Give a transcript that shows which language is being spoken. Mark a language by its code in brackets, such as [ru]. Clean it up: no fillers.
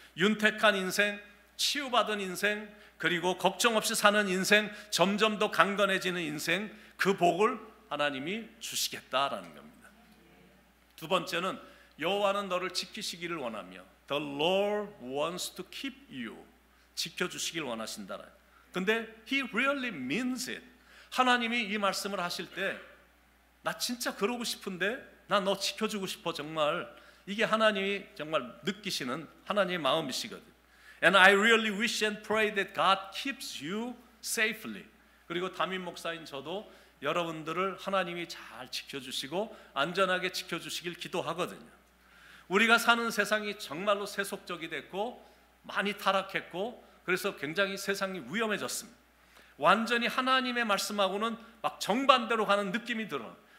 [ko] 윤택한 인생, 치유받은 인생, 그리고 걱정 없이 사는 인생, 점점 더 강건해지는 인생, 그 복을 하나님이 주시겠다라는 겁니다. 두 번째는 여호와는 너를 지키시기를 원하며 [en] The Lord wants to keep you. [ko] 지켜주시길 원하신다라. 근데 [en] He really means it. [ko] 하나님이 이 말씀을 하실 때 나 진짜 그러고 싶은데 나 너 지켜주고 싶어 정말. 이게 하나님이 정말 느끼시는 하나님의 마음이시거든. [en] And I really wish and pray that God keeps you safely. [ko] 그리고 담임 목사인 저도 여러분들을 하나님이 잘 지켜주시고 안전하게 지켜주시길 기도하거든요. 우리가 사는 세상이 정말로 세속적이 됐고 많이 타락했고 그래서 굉장히 세상이 위험해졌습니다. 완전히 하나님의 말씀하고는 막 정반대로 가는 느낌이 들어.